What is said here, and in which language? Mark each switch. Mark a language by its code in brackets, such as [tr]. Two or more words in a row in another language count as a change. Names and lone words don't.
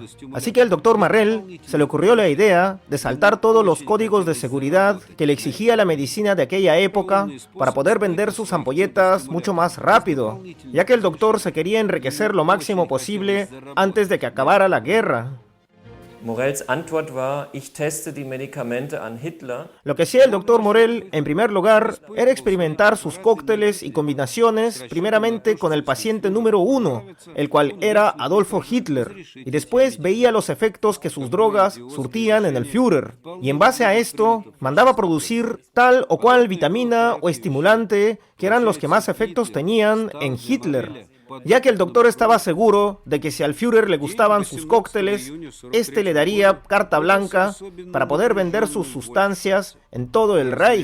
[es] Así que al doctor Morell se le ocurrió la idea de saltar todos los códigos de seguridad que le exigía la medicina de aquella época para poder vender sus ampolletas mucho más rápido, ya que el doctor se quería enriquecer lo máximo posible antes de que acabara la guerra. [de] Morells Antwort war: ich teste die Medikamente an Hitler. [es] Lo que hacía el doctor Morell, en primer lugar, era experimentar sus cócteles y combinaciones primeramente con el paciente número 1, el cual era Adolfo Hitler, y después veía los efectos que sus drogas surtían en el Führer, y en base a esto mandaba producir tal o cual vitamina o estimulante que eran los que más efectos tenían en Hitler, ya que el doctor estaba seguro de que si al Führer le gustaban sus cócteles, le daría carta blanca para poder vender sus sustancias en todo el Reich.